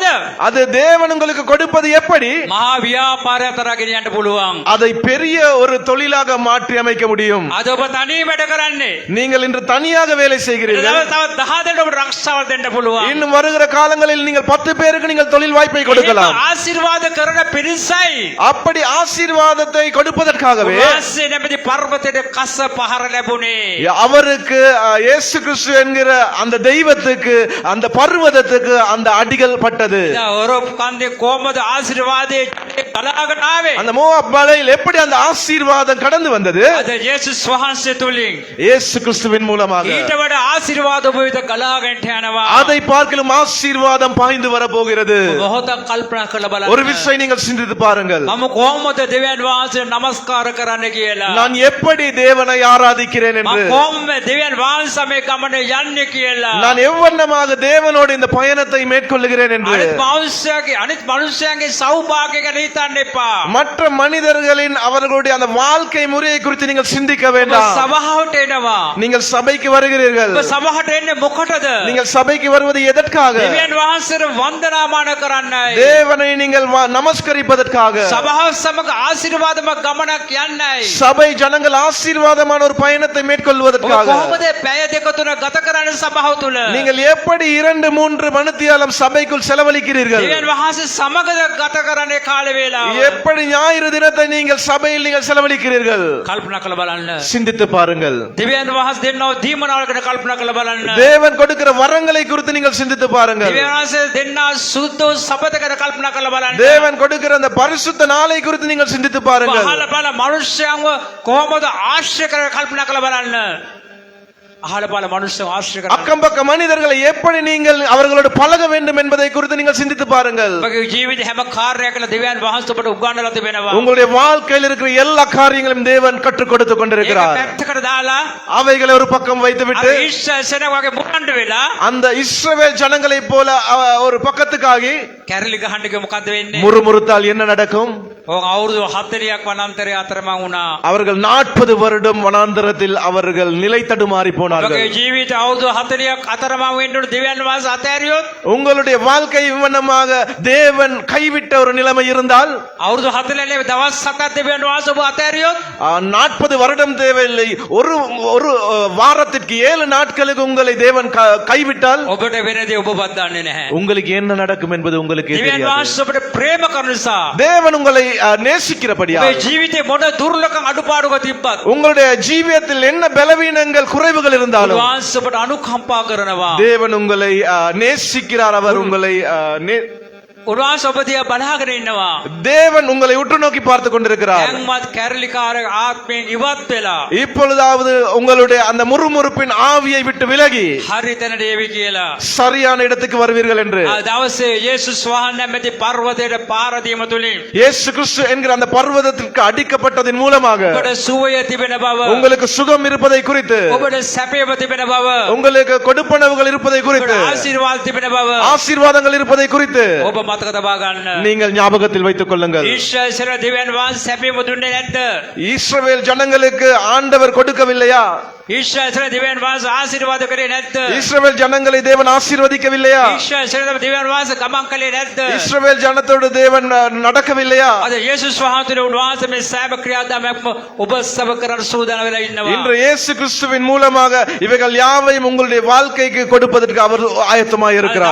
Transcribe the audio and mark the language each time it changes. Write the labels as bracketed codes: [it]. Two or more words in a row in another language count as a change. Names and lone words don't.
[ta] அது தேவன் உங்களுக்கு கொடுப்பது எப்படி? [si] මහා ව්‍යාපාරයක් තරගෙන යන්න පුළුවන්. [ta] அதை பெரிய ஒரு தொழிலாக மாற்றி அமைக்க முடியும். [si] අද ඔබ තනියම වැඩ කරන්නේ. [ta] நீங்கள் இன்று தனியாக வேலை செய்கிறீர்கள். [si] තව 10 දෙනෙකුට ඔබ රක්ෂාව දෙන්න පුළුවන්. [ta] இன்னும் வருகிற காலங்களில் நீங்கள் 10 பேருக்கு நீங்கள் தொழில் வாய்ப்பை கொடுக்கலாம். [si] එහෙම ආශිර්වාද කරන පිරිසයි [ta] அப்படி ஆசீர்வாதத்தை கொடுப்பதற்காகவே [si] වහන්සේ නැමැති පර්වතයට කස පහර ලැබුණේ. [ta] அவருக்கு இயேசு கிறிஸ்து என்கிற அந்த தெய்வத்துக்கு அந்த பர்வதத்துக்கு அந்த அடிகள் பட்டது. [si] ඔරොප් කන්දේ කොහමද ආශිර්වාදයේ ගලාගෙන ආවේ? [ta] அந்த மோவாப் மலையில் எப்படி அந்த ஆசீர்வாதம் கடந்து வந்தது? [si] අද යේසුස් වහන්සේ තුලින් [ta] இயேசு கிறிஸ்துவின் மூலமாக. [si] ඊට වඩා ආශිර්වාද ඔබ වෙත ගලාගෙන යනවා. [ta] அதை பார்க்கலும் ஆசீர்வாதம் பாய்ந்து வர போகிறது. [si] මොහොතක් කල්පනා කරලා බලන්න. [ta] ஒரு விஷயம் நீங்கள் சிந்தித்து பாருங்கள். [si] මම කොහොමද දෙවියන් වහන්සේ නමස්කාර කරන්න කියලා. [ta] நான் எப்படி தேவனை ஆராதிக்கிறேன் [si] මම [ta] என்று, [si] කොහොමද දෙවියන් වහන්සේ මේ ගමනේ යන්නේ කියලා. [ta] நான் எவ்வண்ணமாக தேவனோடு இந்த பயணத்தை மேற்கொள்ளுகிறேன் என்று [si] අනිත් මනුස්සයන්ගේ සෞභාග්‍ය ගැන හිතන්න එපා. [ta] மற்ற மனிதர்களின் அவர்களுடைய அந்த வாழ்க்கை முறையை குறித்து நீங்கள் சிந்திக்க [si] ඔබ [ta] வேண்டாம். [si] සභාවට එනවා. [ta] நீங்கள் சபைக்கு வருகிறீர்கள். [si] ඔබ සභාවට එන්නේ මොකටද? [ta] நீங்கள் சபைக்கு வருவது எதற்காக? [si] දෙවියන් වහන්සේට වන්දනාමාන කරන්නයි. [ta] தேவனை நீங்கள் நமஸ்கரிப்பதற்காக. [si] සභාව සමග ආශිර්වාදමත් ගමනක් යන්නයි. [ta] சபை ஜனங்கள் ஆசீர்வாதமான ஒரு பயணத்தை [si] ඔබ [ta] மேற்கொள்வதற்காக. [si] කොහොමද පැය දෙක තුන ගත කරන්නේ සභාව තුල? [ta] நீங்கள் எப்படி 2-3 மணித்தியாலம் சபைக்குள் செலவழிக்கிறீர்கள்? [si] දෙවියන් වහන්සේ සමගද ගත කරන්නේ කාලේ වේලාව. [ta] எப்படி ஞாயிறு தினத்தை நீங்கள் சபையில் நீங்கள் செலவழிக்கிறீர்கள்? [si] කල්පනා කරලා බලන්න. [ta] சிந்தித்து பாருங்கள். [si] දෙවියන් වහන්සේ දෙන්නව දීමනාවකට කල්පනා කරලා බලන්න. [ta] தேவன் கொடுக்கிற வரங்களை குறித்து நீங்கள் சிந்தித்து பாருங்கள். [si] දෙවියන් වහන්සේ දෙන්නා සුද්ධ සබතකට කල්පනා කරලා බලන්න. [ta] தேவன் கொடுக்கிற அந்த பரிசுத்த நாளை குறித்து நீங்கள் சிந்தித்து பாருங்கள். [si] අහල බල මනුෂ්‍යයන්ව කොහොමද ආශ්‍රය කරලා කල්පනා කරලා බලන්න. අහල බල මනුෂ්‍යයන් ආශ්‍රය කරලා [ta] அக்கம் பக்க மனிதர்களை எப்படி நீங்கள் அவர்களோடு பழக வேண்டும் என்பதை குறித்து நீங்கள் சிந்தித்து பாருங்கள். [si] ඔබගේ ජීවිතේ හැම කාර්යයකල දෙවියන් වහන්සේ ඔබට උගන්වලා තිබෙනවා. [ta] உங்களுடைய வாழ்க்கையில் இருக்கிற எல்லா காரியங்களையும் தேவன் கற்றுக் கொடுத்து [si] ඒක [ta] கொண்டிருக்கிறார். [si] පැත්තකට දාලා [ta] அவைகளை ஒரு பக்கம் வைத்துவிட்டு [si] අර ඊශ්‍රායලයන් වගේ මුරණ්ඩ වෙලා [ta] அந்த இஸ்ரவேல் ஜனங்களைப் போல ஒரு பக்கத்துக்காகி [si] කැරලි ගහන්න ගිය මොකද්ද වෙන්නේ? [ta] முறுமுறுத்தால் என்ன நடக்கும்? [si] ඕක අවුරුදු 40ක් වනාන්තරයේ අතරමං වුණා. [ta] அவர்கள் 40 வருடம் வனாந்தரத்தில் அவர்கள் நிலை தடுமாறி போனார்கள். [si] ඔබගේ ජීවිත අවුරුදු 40ක් අතරමං වෙන්න උන දෙවියන් වහන්සේ අතෑරියොත් [ta] உங்களுடைய வாழ்க்கை விவனமாக தேவன் கைவிட்ட ஒரு நிலைமை இருந்தால் [si] අවුරුදු 40 නේ දවස් 7ක් දෙවියන් වහන්සේ ඔබ අතෑරියොත් [ta] 40 வருடம் தேவையில்லை. ஒரு ஒரு வாரத்திற்கு 7 நாட்களுக்கு உங்களை தேவன் கைவிட்டால் [si] ඔබට වෙනදී ඔබ බද්දන්නේ නැහැ. [ta] உங்களுக்கு என்ன நடக்கும் என்பது உங்களுக்கு [si] දෙවියන් [ta] தெரியாது. [si] වහන්සේ ඔබට ප්‍රේම කරන නිසා [ta] தேவன் உங்களை நேசிக்கிறபடியா [si] ඔබේ ජීවිතේ මොන දුර්ලභ අඩුපාඩුක තිබ්බත් [ta] உங்களுடைய ஜீவியத்தில் என்ன பலவீனங்கள் குறைவுகள் இருந்தாலும் [si] වහන්සේ ඔබට අනුකම්පා කරනවා. [ta] தேவன் உங்களை நேசிக்கிறார். அவர் உங்களை [si] උන්වහන්සේ ඔබ දිහා බලාගෙන ඉන්නවා. [ta] தேவன் உங்களை உற்று நோக்கி பார்த்து கொண்டிருக்கிறார். [si] දැන්වත් කැරලිකාර ආත්මයෙන් ඉවත් වෙලා [ta] இப்பொழுதாவது உங்களுடைய அந்த முறுமுறுப்பின் ஆவியை விட்டு விலகி [si] හරි තැනට ඒවි කියලා. [ta] சரியான இடத்துக்கு வருவீர்கள் என்று [si] දවසේ යේසුස් වහන්සේ නැමැති පර්වතයට පාර දීම තුලින් [ta] இயேசு கிறிஸ்து என்கிற அந்த பர்வதத்திற்கு அடிக்கப்பட்டதின் மூலமாக [si] ඔබට සුවය තිබෙන බව, [ta] உங்களுக்கு சுகம் இருப்பதை குறித்து, [si] ඔබට සැපයම තිබෙන බව, [ta] உங்களுக்கு கொடுப்பனவுகள் இருப்பதை [si] ඔබට [ta] குறித்து, [si] ආශිර්වාද තිබෙන බව [ta] ஆசீர்வாதங்கள் இருப்பதை குறித்து [si] ඔබ මතක තබා ගන්න. [ta] நீங்கள் ஞாபகத்தில் வைத்துக் கொள்ளுங்கள். [si] ඊශ්වර දෙවියන් වහන්සේ සැපයම දුන්නේ නැද්ද? [ta] இஸ்ரவேல் ஜனங்களுக்கு ஆண்டவர் கொடுக்கவில்லையா? [si] ඊශ්වර දෙවියන් වහන්සේ ආශිර්වාද කරේ නැද්ද? [ta] இஸ்ரவேல் ஜனங்களை தேவன் ஆசீர்வதிக்கவில்லையா? [si] ඊශ්වර දෙවියන් වහන්සේ ගමන් කළේ නැද්ද? [ta] இஸ்ரவேல் ஜனத்தோடு தேவன் நடக்கவில்லையா? [si] අද යේසුස් වහන්සේ උන්වහන්සේ මේ සෑම ක්‍රියාදාමයක්ම ඔබ සබ කරන්න සූදානම් වෙලා ඉන්නවා. [ta] இன்று இயேசு கிறிஸ்துவின் மூலமாக இவைகள் யாவையும் உங்களுடைய வாழ்க்கைக்கு கொடுப்பதற்கு அவர் ஆயத்தமாய் இருக்கிறார்.